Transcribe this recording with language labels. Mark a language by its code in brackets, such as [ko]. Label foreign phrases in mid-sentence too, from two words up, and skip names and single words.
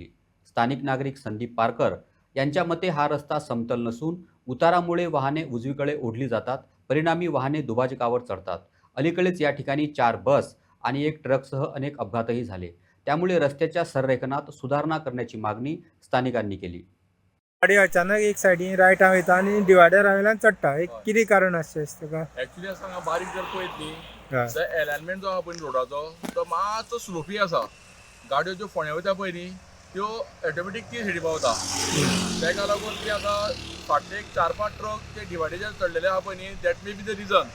[mr] स्थानिक नागरिक संदीप पारकर यांच्या मते हा रस्ता समतल नसून उतारामुळे वाहने उजवीकडे ओढली जातात, परिणामी वाहने दुभाजकावर चढतात. अलीकडेच या ठिकाणी 4 बस आणि 1 ट्रकसह अनेक अपघातही झाले. त्यामुळे रस्त्याच्या संरेखनात सुधारणा करण्याची मागणी स्थानिकांनी केली. [kok] गाडी अचानक एक सायडीन रायट वयता आणि डिवायडर वयल्यान चडटा. एक कितें कारण आसचें ताका? एक्चुअली हांगा बारीक जर पळयत न्ही हय. तर अलायनमेंट जो आहा पळय रोडाचो तो मातसो स्लोपी आसा. गाडयो ज्यो फोंड्या वयता पळय न्ही त्यो ऑटोमॅटीक ती सायडी पावता. ताका लागून ती आतां फाटले एक 4-5 ट्रक ते डिवायडीचेर चडलेले आहा पळय न्ही, [en] that may be the reason.